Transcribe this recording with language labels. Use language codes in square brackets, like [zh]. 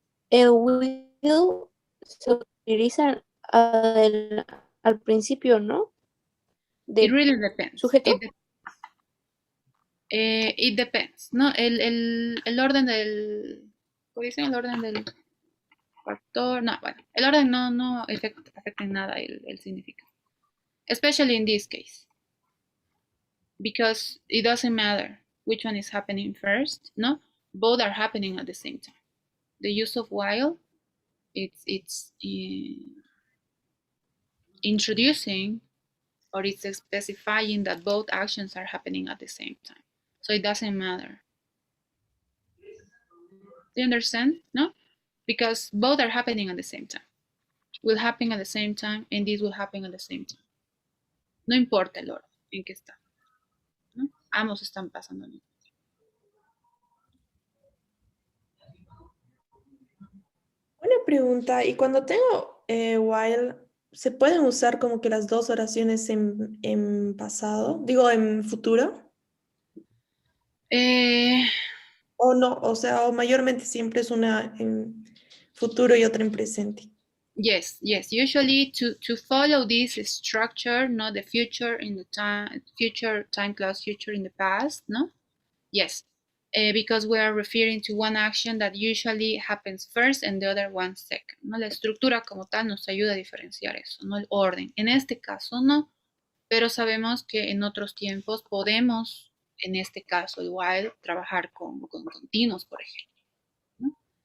[es] El will se utiliza al principio, ¿no? [en] It really depends. [es] ¿Sujeto? [en] It depends, [es] ¿no? El orden del... ¿Cómo dicen? El orden del factor... No, bueno, el orden no afecta en nada el significado. [en] Especially in this case. Because it doesn't matter which one is happening first, no? Both are happening at the same time. The use of while, it's introducing or it's specifying that both actions are happening at the same time. So it doesn't matter. Do you understand? No? Because both are happening at the same time. Will happen at the same time and this will happen at the same time. [es] No importa el orden en que está. ¿No? Ambos están pasando. Una pregunta, y cuando tengo while ¿se pueden usar como que las dos oraciones en pasado? Digo, en futuro. O no, o sea, o mayormente siempre es una en futuro y otra en presente. [en] Yes, yes. Usually to follow this structure, no, the future in the time, future time clause, future in the past, no? Yes, because we are referring to one action that usually happens first and the other one second, ¿no? [es] La estructura como tal nos ayuda a diferenciar eso, no el orden. En este caso no, pero sabemos que en otros tiempos podemos, en este caso igual, trabajar con continuos, por ejemplo, ¿no?